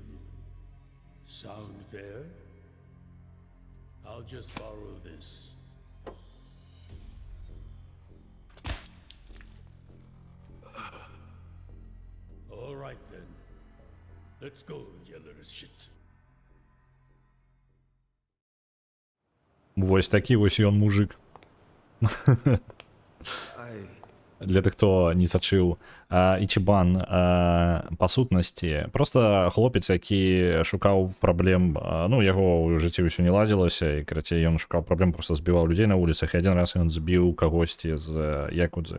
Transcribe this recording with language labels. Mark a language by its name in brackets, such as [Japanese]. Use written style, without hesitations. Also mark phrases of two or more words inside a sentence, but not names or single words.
[English] Sound fair? I'll just borrow this. Let's go, you little shit. [Belarusian] Вось такі вось ён мужик. Для тых, хто не сачыў, Ічібан па сутнасці проста хлопец, які шукаў праблем, ну яго ў жыцці ўсё не ладзілася, і карацей ён шукаў праблем, проста збіваў людзей на вуліцах, і адзін раз ён збіў кагосьці з якудзы.